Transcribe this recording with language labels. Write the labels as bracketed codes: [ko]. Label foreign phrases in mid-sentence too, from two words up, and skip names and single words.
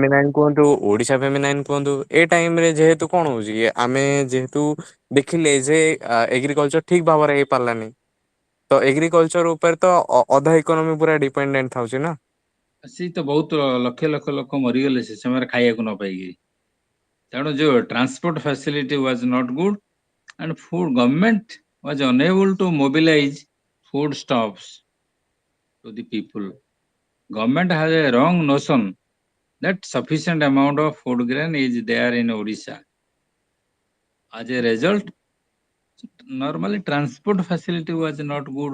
[or] ଫେମିନାଇନ୍ କୁହନ୍ତୁ, ଓଡିଶା ଫେମିନାଇନ୍ କୁହନ୍ତୁ, ଏ ଟାଇମ ରେ ଯେହେତୁ କଣ ହଉଛି କି ଆମେ ଯେହେତୁ ଦେଖିଲେ ଯେ ଏଗ୍ରିକଲଚର ଠିକ ଭାବରେ ହେଇପାରିଲାନି, ତ ଏଗ୍ରିକଲଚର ଉପରେ ତ ଅଧା ଇକୋନୋମି ପୁରା ଡିପେଣ୍ଡେଣ୍ଟ ଥାଉଛି ନା। ସେଇ ତ ବହୁତ ଲକ୍ଷ ଲକ୍ଷ ଲୋକ ମରିଗଲେ ସେ ସମୟରେ ଖାଇବାକୁ ନ ପାଇକି। ତେଣୁ ଯୋଉ [en] transport facility was not good, and food government was unable to mobilize food stuffs to the people. Government has a wrong notion that sufficient amount of food grain is there in Odisha. As a result, normally transport facility was not good.